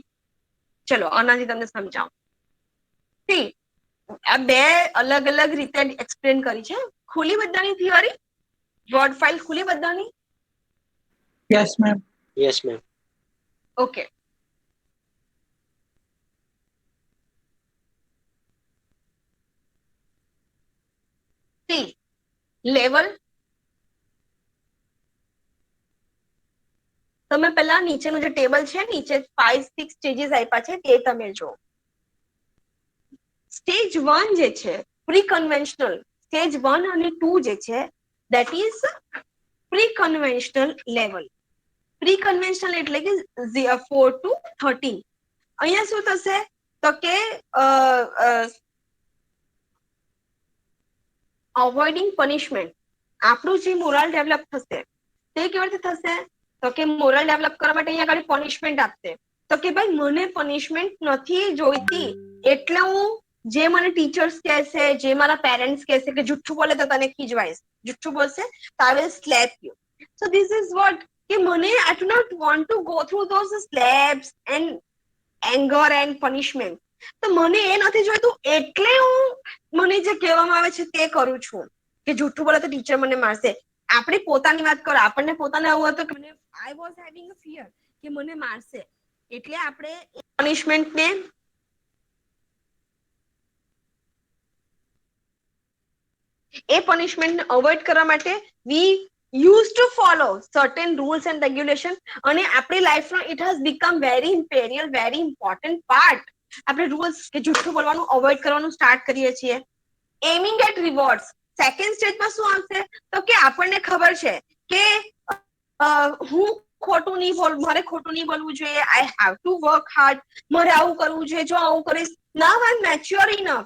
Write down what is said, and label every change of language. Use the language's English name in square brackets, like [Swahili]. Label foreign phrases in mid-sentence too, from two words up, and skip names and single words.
[Gujarati] ચલો આનાથી તમને સમજાવું. સી, આ બે અલગ અલગ રીતે એક્સપ્લેન કરી છે. ખુલી બધાની થિયરી, વર્ડ ફાઇલ ખુલી બધાની? [English] Yes, ma'am. Yes, ma'am. [Gujarati] ઓકે. સી, લેવલ તમે પેલા નીચેનું જે ટેબલ છે, નીચે 5-6 સ્ટેજીસ આપ્યા છે તે તમે જો. સ્ટેજ 1 જે છે [English] pre conventional, [Gujarati] સ્ટેજ 1 અને 2 જે છે [English] that is pre conventional level. pre conventional [Gujarati] એટલે કે 4 to 13. અહીંયા શું થશે તો કે [English] avoiding punishment, [Gujarati] આપણું જે [English] moral develop [Gujarati] થશે તે કેવી રીતે થશે તો કે [English] moral develop [Gujarati] કરવા માટે અહીંયા આગળ પનિશમેન્ટ આપશે. તો કે ભાઈ મને પનિશમેન્ટ નથી જોઈતી, એટલે હું જે મને ટીચર્સ કહેશે, જે મારા પેરેન્ટ્સ કહેશે કે જુઠ્ઠું બોલે તો તને ખીજવાઈશ, જુઠ્ઠું બોલશે તો [English] I will slap you. So this is what [Gujarati] કે મને [English] I do not want to go through those slaps and anger and punishment. [Gujarati] તો મને એ નથી જોઈતું, એટલે હું મને જે કહેવામાં આવે છે તે કરું છું કે જુઠ્ઠું બોલે તો ટીચર મને મારશે. આપણે પોતાની વાત કરો, આપણને પોતાને એવું હતું કે મને [English] I was having a fear [Gujarati] કે મને મારશે, એટલે આપણે પનિશમેન્ટને એ પનિશમેન્ટને અવોઇડ કરવા માટે [English] we used to follow certain rules and regulation [Gujarati] અને આપણી લાઈફનો [English] it has become very imperial, very important part. [Gujarati] આપણે રૂલ્સ કે જૂઠું બોલવાનું અવોઇડ કરવાનું સ્ટાર્ટ કરીએ છીએ. [English] aiming at rewards second [Gujarati] સ્ટેજમાં શું આવશે તો કે આપણને ખબર છે કે હું ખોટું નહીં બોલું, મારે ખોટું નહીં બોલવું જોઈએ, [English] I have to work hard, [Gujarati] મારે આવું કરવું જોઈએ, જો આવું કરીશ [English] now I am mature enough.